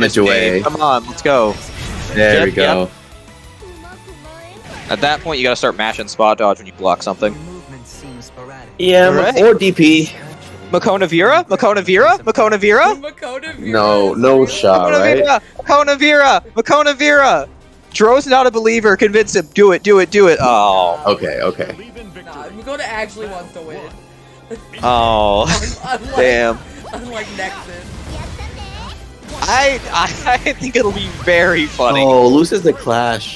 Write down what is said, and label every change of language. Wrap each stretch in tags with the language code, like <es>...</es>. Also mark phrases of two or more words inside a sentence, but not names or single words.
<en>damage this away. game. Come on, let's go. There Yep, we go. yep. At that point, you gotta start mashing spot dodge when you block something. Yeah, Alright. or DP. Makona Vera? Makona Vera? Makona Vera? Makona Vera No, is no really- shot, Makona right? Vera! Makona Vera! Makona Vera! Dro's not a believer. Convince him. Do it. Do it. Do it. Oh. Okay, okay. Nah, Makona actually wants to win. Oh. Unlike, Damn. Unlike Nexus. I think it'll be very funny. Oh, loses the clash.</en>